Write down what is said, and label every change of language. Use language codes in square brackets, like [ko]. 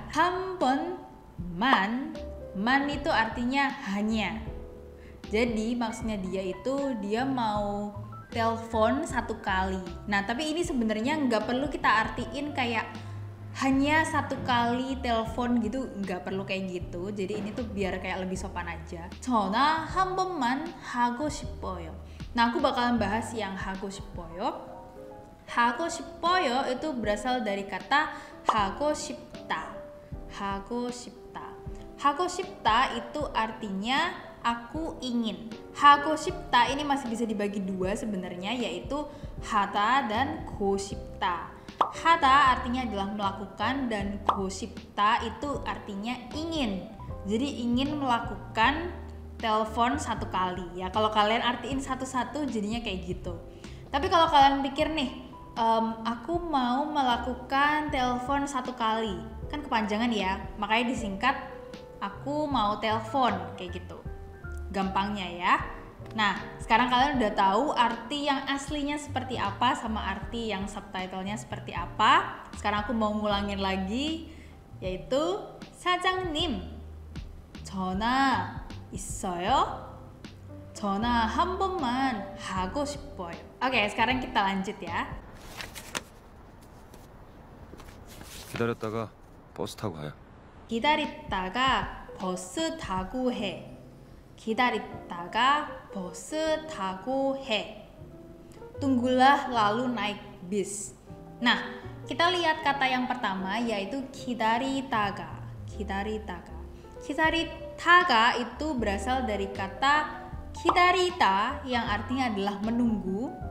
[id] 한 번만, man itu artinya hanya. Jadi maksudnya dia mau telepon 1 kali. Nah, tapi ini sebenarnya nggak perlu kita artiin kayak hanya 1 kali telepon gitu, nggak perlu kayak gitu. Jadi ini tuh biar kayak lebih sopan aja. [ko] 전화 한 번만 하고 싶어요. [id] Nah, aku bakalan bahas yang [ko] 하고 싶어요. 하고 싶어요 [id] itu berasal dari kata 하고 싶다. [ko] 하고 싶다. [id] 하고 싶다 itu artinya aku ingin. 하고 싶다 ini masih bisa dibagi 2 sebenarnya, yaitu 하다 dan 고싶다. 하다 artinya adalah melakukan dan 고싶다 itu artinya ingin. Jadi ingin melakukan telepon 1 kali ya. Kalau kalian artiin satu-satu jadinya kayak gitu. Tapi kalau kalian pikir nih, aku mau melakukan telepon 1 kali, kan kepanjangan ya, makanya disingkat aku mau telepon kayak gitu. Gampangnya ya. Nah, sekarang kalian udah tahu arti yang aslinya seperti apa sama arti yang subtitlenya seperti apa. Sekarang aku mau ngulangin lagi, yaitu [ko] 사장님, 전화 있어요? 전화 한 번만 하고 싶어요. [id] Oke, sekarang kita lanjut ya. [ko] 기다렸다가 버스 타고 가요. 기다렸다가 버스 타고 해. 기다렸다가 버스 tago he. [id] Tunggulah lalu naik bis. Nah, kita lihat kata yang pertama yaitu kidaritaga. Kidaritaga. Kidaritaga itu berasal dari kata kidarita yang artinya adalah menunggu.